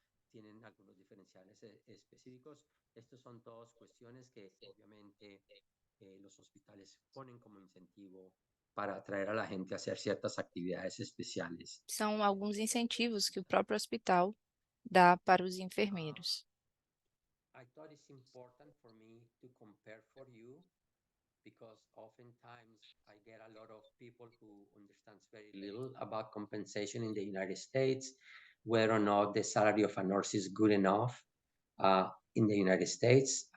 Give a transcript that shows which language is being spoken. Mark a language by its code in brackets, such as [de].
[es] Tienen algunos diferenciales específicos. Estas son todas cuestiones que obviamente los hospitales ponen como incentivo para atraer a la gente a hacer ciertas actividades especiales. [pt] São alguns incentivos que o próprio hospital dá para os enfermeiros. [en] I thought it's important for me to compare for you because oftentimes I get a lot of people who understands very little about compensation in the United States, whether or not the salary of a nurse is good enough in the United States.